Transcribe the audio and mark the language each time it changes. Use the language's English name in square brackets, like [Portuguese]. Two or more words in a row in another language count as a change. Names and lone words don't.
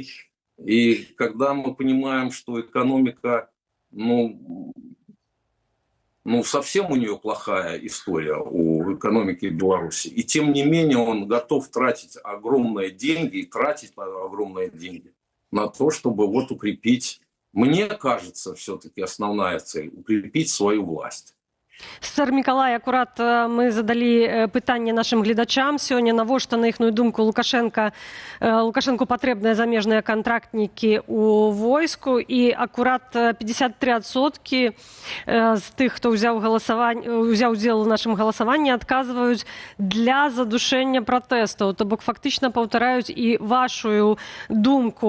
[Russian] И когда мы понимаем, что экономика, совсем у нее плохая история, у экономики Беларуси, и тем не менее он готов тратить огромные деньги, на то, чтобы вот укрепить, мне кажется, все-таки основная цель, укрепить свою власть. [Belarusian] Сэр Миколай, акурат мы задалі пытанне нашим гледачам сёння, навошта, на іхную думку, Лукашенку патрэбныя замежныя кантрактнікі ў войску, і акурат 53% з тых, хто ўзяў удзел у нашым галасаванні, адказваюць для задушэння пратэстаў, то бок фактычна паўтараюць і вашу думку.